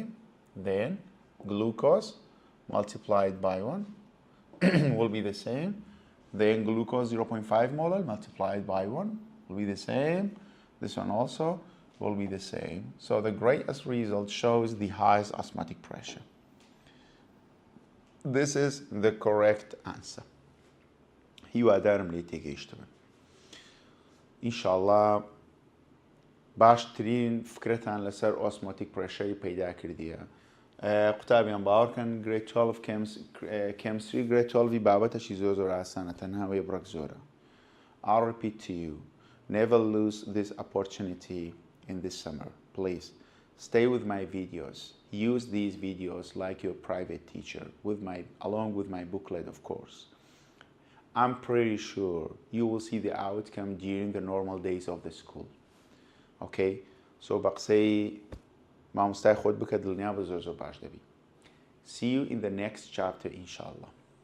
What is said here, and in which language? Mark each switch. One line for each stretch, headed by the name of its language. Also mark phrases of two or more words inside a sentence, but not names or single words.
English: Then glucose multiplied by 1 will be the same. Then glucose 0.5 molar multiplied by 1 will be the same. This one also will be the same. So the greatest result shows the highest osmotic pressure. This is the correct answer.
Central Kurdish: هیوادارم لێ تێگەیشتبن. ئینشاءالله باشترین فکرەتان لەسەر
English: osmotic pressure
Central Kurdish: پەیدا کردیە. قوتابیان باوەڕکەن
English: grade 12 chemistry grade 12
Central Kurdish: بابەتەشی زۆر ئاسانە تەنها وێبڕەک زۆرە.
English: I'll repeat to you, never lose this opportunity in this summer. Please stay with my videos. Use these videos like your private teacher along with my booklet, of course. I'm pretty sure you will see the outcome during the normal days of the school. Okay?
Central Kurdish: So بەقسەی مامۆستای خۆت بکە دڵنیا بە زۆر باش دەبی.
English: See you in the next chapter, inshallah.